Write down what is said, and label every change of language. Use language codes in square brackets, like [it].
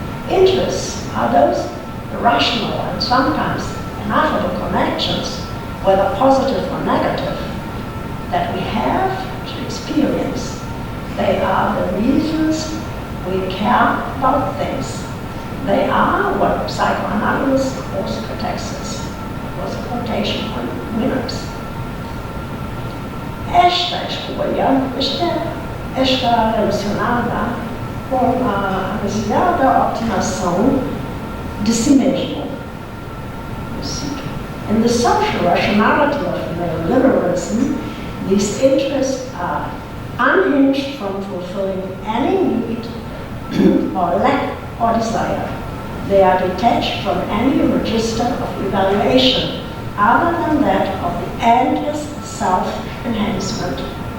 [en] Interests are those irrational and sometimes ineffable connections, whether positive or negative, that we have to experience. They are the reasons we care about things. They are what psychoanalysis calls catexis. It was a quotation from Winners. [pt] Esta escolha está relacionada com a demasiada optimização de si mesmo. [en] In the social rationality of neoliberalism, these interests are unhinged from fulfilling any need or lack or desire. They are detached from any register of evaluation other than that of the endless self-enhancement.